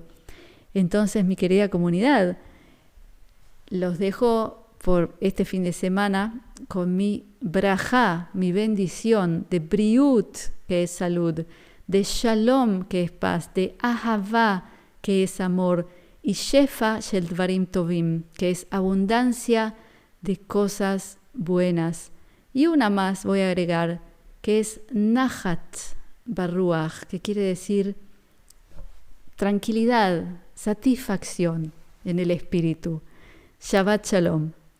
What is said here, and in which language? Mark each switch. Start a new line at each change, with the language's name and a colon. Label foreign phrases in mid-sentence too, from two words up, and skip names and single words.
Spanish: Entonces, mi querida comunidad, los dejo por este fin de semana con mi brajá, mi bendición de briut, que es salud, de shalom, que es paz, de ahavá, que es amor, y
Hebrew: שפע של דברים טובים,
Spanish: que es abundancia de cosas buenas. Y una más voy a agregar, que es
Hebrew: נחת ברוח,
Spanish: que quiere decir tranquilidad, satisfacción en el espíritu.
Hebrew: שבת שלום.